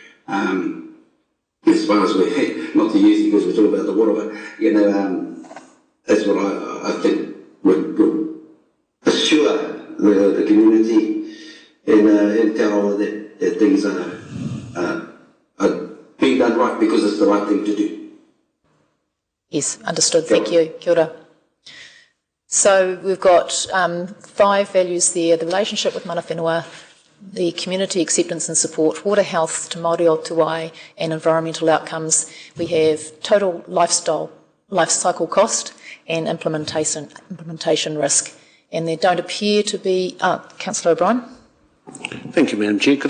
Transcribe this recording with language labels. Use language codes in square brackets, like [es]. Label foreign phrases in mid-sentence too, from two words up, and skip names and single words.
[en] As far as we're not to use it because we're talking about the water, but that's what I think would assure the community in Tauranga that things are being done right because it's the right thing to do. Yes, understood. Thank you. [mi] Kia ora. [en] So we've got 5 values there: the relationship with [mi] mana whenua, [en] the community acceptance and support, water health to [mi] Māori o Te Wai, [en] and environmental outcomes. We have total life cycle cost and implementation risk. And there don't appear to be... Councillor O'Brien. Thank you, Madam Chair.